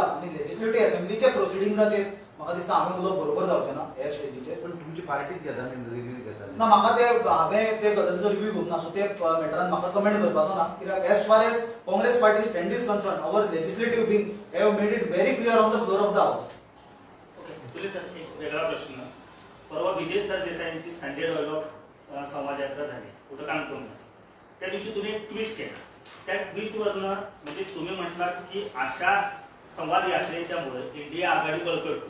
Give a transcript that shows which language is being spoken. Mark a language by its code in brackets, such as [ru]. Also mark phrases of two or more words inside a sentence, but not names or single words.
[kok] आनी [en] Legislative Assemblyche [kok] प्रोसिडिंग्साचेर म्हाका दिसता हांवें उलोवप बरोबर जावचें ना हे स्टेजीचेर. पण तुमची पार्टीच घेताली रिव्यू घेताली ना, म्हाका हांवें ते गजालीचो रिव्यू घेवंक ना, सो ते मॅटरान म्हाका कमेंट करपाचो ना. [en] कित्याक as far as Congress party stand is concerned, our legislative wing have made it very clear on the floor of the House. [mr] तुले सर एक वेगळा प्रश्न. परवा विजय सरदेसाईंची संडे डायलॉग संवाद यात्रा झाली कुठं कानपूर. त्या दिवशी तुम्ही एक ट्विट केलं. त्या ट्विटवरनं म्हणजे तुम्ही म्हटलात की अशा संवाद यात्रेच्यामुळे इंडिया आघाडी बळकटते.